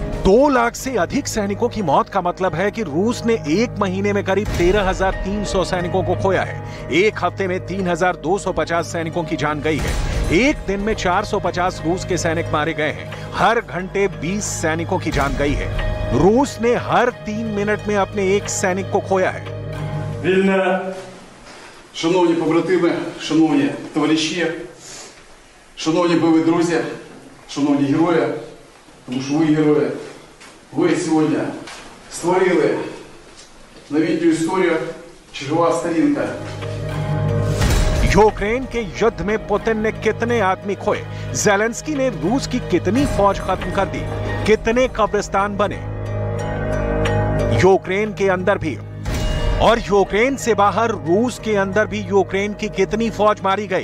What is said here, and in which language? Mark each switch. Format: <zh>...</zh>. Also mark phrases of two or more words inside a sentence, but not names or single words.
<hi>2 लाख से अधिक सैनिकों की मौत का मतलब है कि रूस ने 1 महीने में करीब 13,300 सैनिकों को खोया है। एक हफ्ते में 3,250 सैनिकों की जान गई है। एक दिन में 450 रूस के सैनिक मारे गए हैं। हर घंटे 20 सैनिकों की जान गई है। रूस ने हर 3 मिनट में अपने एक सैनिक को खोया है।</hi> <uk>Вільне, шановні побратими, шановні товариші, шановні бойові друзі, шановні герої, тому що ви герої, ви сьогодні створили новітню історію, чергова сторінка.</uk> <hi>यूक्रेन के युद्ध में पुतिन ने कितने आदमी खोए? जेलेंस्की ने रूस की कितनी फौज खत्म कर दी? कितने कब्रिस्तान बने? यूक्रेन के अंदर भी और यूक्रेन से बाहर रूस के अंदर भी यूक्रेन की कितनी फौज मारी गई?</hi>